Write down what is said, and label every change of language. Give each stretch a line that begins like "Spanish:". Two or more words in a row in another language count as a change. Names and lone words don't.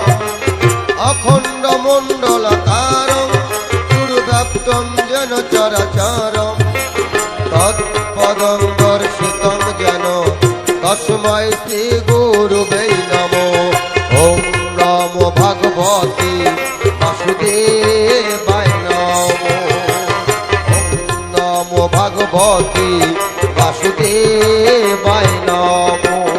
Sanskrit: অখণ্ড মণ্ডল তারং দুর্ব্যাপ্তং যেন চরাচরং। তৎপদং দর্শিতং যেন তস্मै শ্রী গুরুবে নমো। ওং নমো ভগবতী বাসুদেবায় নমো। ওং নমো ভগবতী বাসুদেবায় নমো।